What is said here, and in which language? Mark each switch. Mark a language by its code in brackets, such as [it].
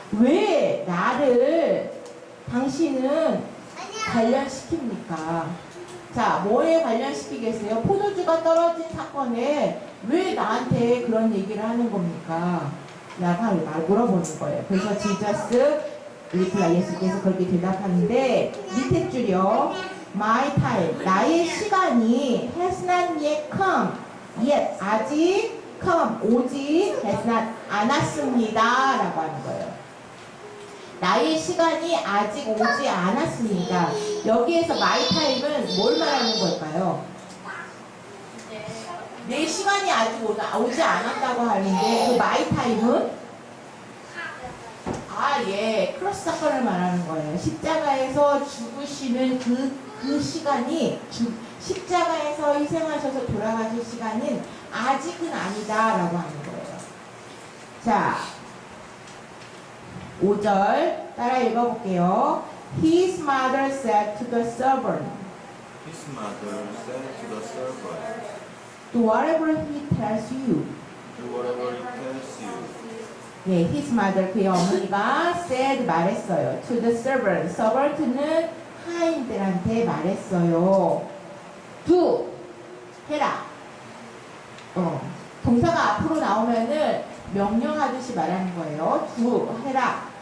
[ko] 왜 당신은 관련시킵니까? 자, 뭐에 관련시키겠어요? 포도주가 떨어진 사건에 왜 나한테 그런 얘기를 하는 겁니까? 라고 물어보는 거예요. 그래서 [en] 지저스 리플라 [ko] 예수께서 그렇게 대답하는데 밑에 줄이요. [en] My time, [ko] 나의 시간이 [en] has not yet come, yet [ko] 아직 [en] come, [ko] 오지 [en] has not [ko] 않았습니다 [en] 라고 하는 거예요. [ko] 나의 시간이 아직 오지 않았습니다. 여기에서 [en] my time [ko] 은 뭘 말하는 걸까요? 내 시간이 아직 오지 않았다고 하는데 그 [en] my time [ko] 은 크로스 사건을 말하는 거예요. 십자가에서 죽으시는 그 시간이 십자가에서 희생하셔서 돌아가실 시간은 아직은 아니다라고 하는 거예요. 자, 5절 따라 읽어볼게요. [en] His mother said to the servant, His mother said to the servant, do whatever he tells you. do whatever he tells you. [ko] 예, [en] his mother, [ko] 그의 어머니가 said, 말했어요. [en] to the servant. [ko] servant는 하인들한테 말했어요. do, 해라. 동사가 앞으로 나오면은 명령하듯이 말하는 거예요. do, 해라.